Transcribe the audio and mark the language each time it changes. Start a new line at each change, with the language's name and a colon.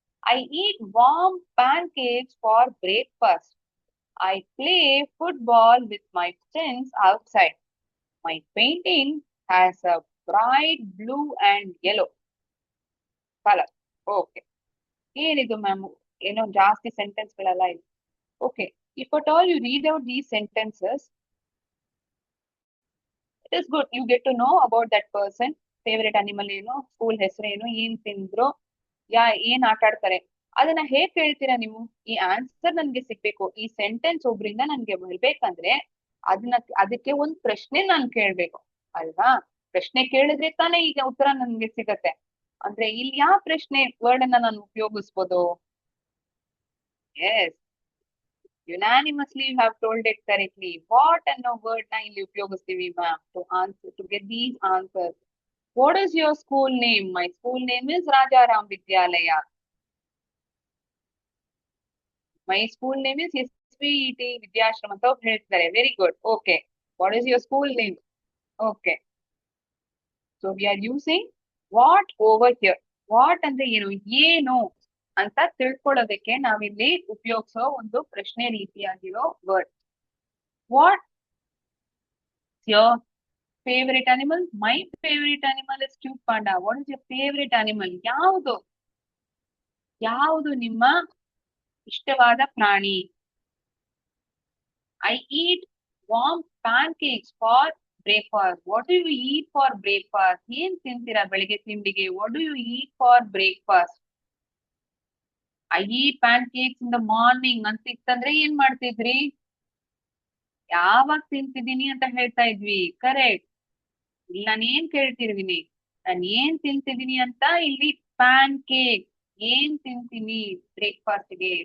English: I eat warm pancakes for breakfast. I play football with my friends outside. My painting has a bright blue and yellow color. Okay.
Kannada: ಏನಿದು ma'am, ಏನೋ ಜಾಸ್ತಿ sentence ಗಳೆಲ್ಲ ಇದೆ.
English: Okay, if at all you read out these sentences, it is good. You get to know about that person.
Kannada: Favourite animal ಏನು, school ಹೆಸರು ಏನು, ಏನ್ ತಿಂದ್ರು, ಏನ್ ಆಟ ಆಡ್ತಾರೆ, ಅದನ್ನ ಹೇಗ್ ಕೇಳ್ತೀರಾ ನೀವು? ಈ ಆನ್ಸರ್ ನನ್ಗೆ ಸಿಗ್ಬೇಕು, ಈ ಸೆಂಟೆನ್ಸ್ ಒಬ್ರಿಂದ ನನ್ಗೆ ಬರ್ಬೇಕಂದ್ರೆ ಅದಕ್ಕೆ ಒಂದ್ ಪ್ರಶ್ನೆ ನಾನ್ ಕೇಳ್ಬೇಕು ಅಲ್ವಾ? ಪ್ರಶ್ನೆ ಕೇಳಿದ್ರೆ ತಾನೇ ಈಗ ಉತ್ತರ ನನ್ಗೆ ಸಿಗತ್ತೆ. ಅಂದ್ರೆ ಇಲ್ಲಿ ಯಾವ ಪ್ರಶ್ನೆ ವರ್ಡ್ ಅನ್ನ ನಾನು ಉಪಯೋಗಿಸ್ಬೋದು?
English: Yes, unanimously you have told it correctly.
Kannada: What ಅನ್ನೋ ವರ್ಡ್ ನ ಇಲ್ಲಿ ಉಪಯೋಗಿಸ್ತೀವಿ ma'am
English: to get these answers. What is your school name? My school name is Rajaram Vidyalaya. My school name is SVET Vidyashram
Kannada: ಅಂತ ಹೇಳ್ತಾರೆ.
English: Very good. Okay. What is your school name? Okay. So we are using what over here.
Kannada: What ಅಂದ್ರೆ ಏನು ಅಂತ ತಿಳ್ಕೊಳ್ಳೋದಕ್ಕೆ ನಾವಿಲ್ಲಿ ಉಪಯೋಗಿಸೋ ಒಂದು ಪ್ರಶ್ನೆ ರೀತಿಯಾಗಿರೋ word.
English: What your favorite animal? My favorite animal is cute panda. What is your favorite animal?
Kannada: ಯಾವುದು ನಿಮ್ಮ ಇಷ್ಟವಾದ ಪ್ರಾಣಿ?
English: I eat warm pancakes for breakfast. What do you eat for breakfast?
Kannada: ಏನ್ ತಿಂತೀರಾ ಬೆಳಿಗ್ಗೆ ತಿಂಡಿಗೆ?
English: What do you eat for breakfast? I eat pancakes in the morning
Kannada: ಅಂತ ಇತ್ತಂದ್ರೆ ಏನ್ ಮಾಡ್ತಿದ್ರಿ? ಯಾವಾಗ ತಿಂತಿದೀನಿ ಅಂತ ಹೇಳ್ತಾ ಇದ್ವಿ. ಕರೆಕ್ಟ್. ಇಲ್ಲಿ ನಾನು ಏನ್ ಕೇಳ್ತಿರ್ತೀನಿ, ನಾನು ಏನ್ ತಿಂತಿದೀನಿ ಅಂತ. ಇಲ್ಲಿ ಪ್ಯಾನ್ ಕೇಕ್, ಏನ್ ತಿಂತೀನಿ ಬ್ರೇಕ್ಫಾಸ್ಟ್ಗೆ?